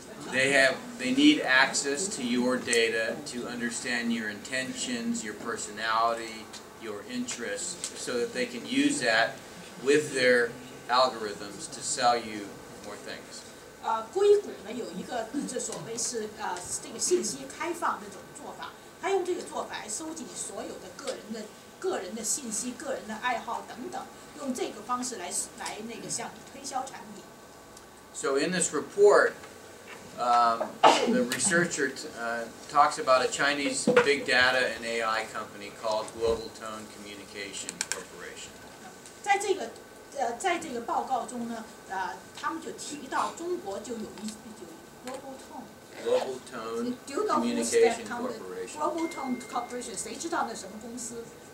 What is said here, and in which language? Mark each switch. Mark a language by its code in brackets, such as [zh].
[en] They need access to your data to understand your intentions, your personality, your interests, so that they can use that with their algorithms to sell you more things. [zh] 硅谷呢有一个这所谓是这个信息开放这种做法，他用这个做法来收集你所有的个人的信息、个人的爱好等等，用这个方式来那个向你推销产品。 [en] So in this report, the researcher talks about a Chinese big data and AI company called Global Tone Communication Corporation. [zh] 在这个报告中呢，他们就提到中国就有Global [en] Tone Communication Corporation. [zh] Global Tone Corporation， 谁知道那什么公司？